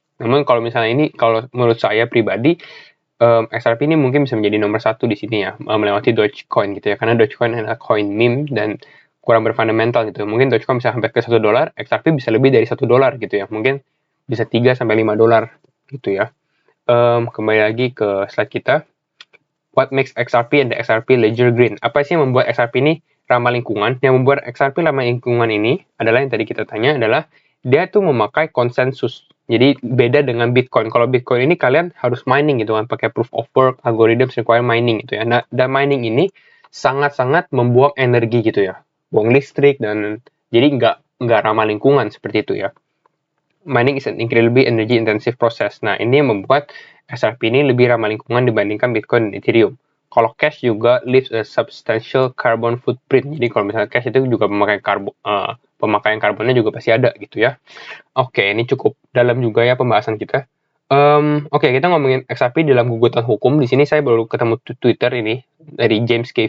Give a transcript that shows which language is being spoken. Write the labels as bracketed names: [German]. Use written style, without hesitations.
[Indonesian] Namun kalau misalnya ini, kalau menurut saya pribadi, XRP ini mungkin bisa menjadi nomor 1 di sini ya, melewati Dogecoin gitu ya. Karena Dogecoin adalah coin meme dan kurang berfundamental gitu. Mungkin Dogecoin bisa sampai ke $1, XRP bisa lebih dari $1 gitu ya. Mungkin bisa 3 sampai 5 dolar gitu ya. Kembali lagi ke slide kita. [English] What makes XRP and the XRP Ledger green? [Indonesian] Apa sih yang membuat XRP ini ramah lingkungan? Yang membuat XRP ramah lingkungan ini adalah yang tadi kita tanya adalah dia tuh memakai konsensus. Jadi beda dengan Bitcoin. Kalau Bitcoin ini kalian harus mining gitu kan, pakai [English] proof of work, algorithms require mining [Indonesian] gitu ya. Nah, dan mining ini sangat-sangat membuang energi gitu ya. Buang listrik dan jadi nggak ramah lingkungan seperti itu ya. [English] Mining is an incredibly energy intensive process. [Indonesian] Nah, ini yang membuat XRP ini lebih ramah lingkungan dibandingkan Bitcoin dan Ethereum. Kalau cash juga [English] leaves a substantial carbon footprint. [Indonesian] Jadi kalau misalnya cash itu juga pemakaian karbonnya juga pasti ada gitu ya. Oke, ini cukup dalam juga ya pembahasan kita. Oke, kita ngomongin XRP dalam gugatan hukum. Di sini saya baru ketemu Twitter ini dari James K.